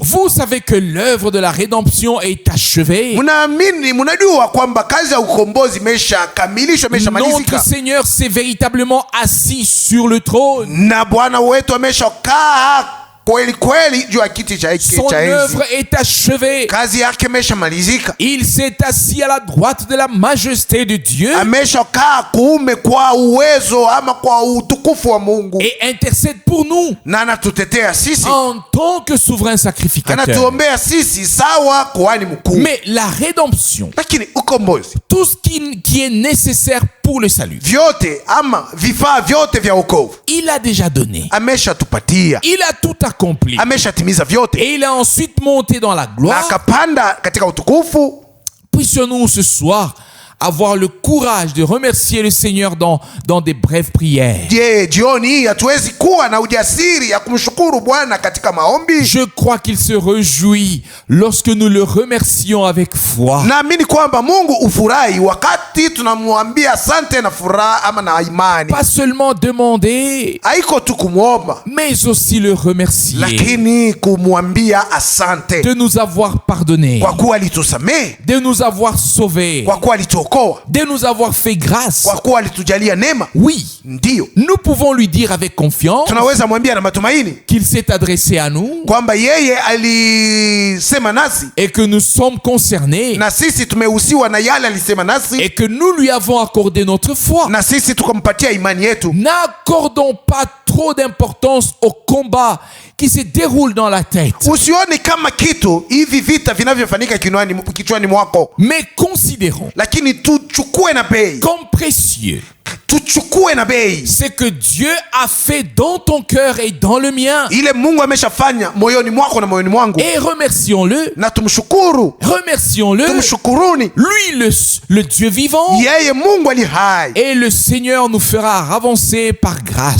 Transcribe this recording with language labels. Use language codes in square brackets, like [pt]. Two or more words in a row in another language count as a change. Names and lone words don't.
[fr] Vous savez que l'œuvre de la rédemption est achevée. [sw] Munaamini, munajua kwamba kazi ya ukombozi imeshakamilishwa, imeshamalizika. [fr] Notre Seigneur s'est véritablement assis sur le trône. [sw] Na Bwana wetu ameshakaa kweli kweli juu ya kiti cha enzi. [fr] Son œuvre est achevée. [sw] Kazi yake imeshamalizika. [fr] Il s'est assis à la droite de la majesté de Dieu. [sw] Ameshakaa kuume kwa uwezo ama kwa utukufu wa Mungu. [fr] Et intercède pour nous. [sw] Na anatutetea sisi. [fr] En tant que souverain sacrificateur. [sw] Anatuombea sisi sawa kuhani mkuu. [fr] Mais la rédemption. [sw] Lakini ukombozi. [fr] Tout ce qui est nécessaire pour le salut. [sw] Vyote ama vifaa vyote vya wokovu. [fr] Il a déjà donné. [sw] Ameshatupatia. [fr] Il a tout accompli. [sw] Ameshatimiza vyote. [fr] Et il a ensuite monté dans la gloire. [sw] Na akapanda katika utukufu. [fr] Puissions-nous ce soir avoir le courage de remercier le Seigneur dans des brèves prières. [sw] Jioni hii hatuwezi kuwa na ujasiri ya kumshukuru Bwana katika maombi. [fr] Je crois qu'il se réjouit lorsque nous le remercions avec foi. [sw] Naamini kwamba Mungu ufurahi wakati tunamwambia asante na furaha ama na imani. [fr] Pas seulement demander, [sw] haiko tu kumwomba, [fr] mais aussi le remercier. [sw] Lakini kumwambia asante. [fr] De nous avoir pardonné. [sw] Kwa kuwa alitusamehe. [fr] De nous avoir sauvés. [sw] Kwa kuwa alituokoa. [fr] De nous avoir fait grâce. [sw] Kwa kuwa alitujalia neema. [fr] Oui. [sw] Ndio. [fr] Nous pouvons lui dire avec confiance. [sw] Tunaweza mwambia na matumaini. [fr] Qu'il s'est adressé à nous. [sw] Kwamba yeye alisema nasi. [fr] Et que nous sommes concernés. [sw] Na sisi tumehusiwa na yale alisema nasi. [fr] Et que nous lui avons accordé notre foi. [sw] Na sisi tukampatia imani yetu. [fr] N'accordons pas trop d'importance au combat qui se déroule dans la tête. [sw] Usione kama kitu hivi vita vinavyofanyika kichwani mwako. [fr] Mais considérons. [sw] Lakini tuchukue na bei. [fr] Comme précieux. [sw] Tuchukue na bei. [fr] C'est que Dieu a fait dans ton cœur et dans le mien. [sw] Ile Mungu ameshafanya moyoni mwako na moyoni mwangu. [fr] Et remercions-le. [sw] Na tumshukuru. [fr] Remercions-le. [sw] Tumshukuruni. [fr] Lui le Dieu vivant. [sw] Yeye Mungu ali hai. [fr] Et le Seigneur nous fera avancer par grâce.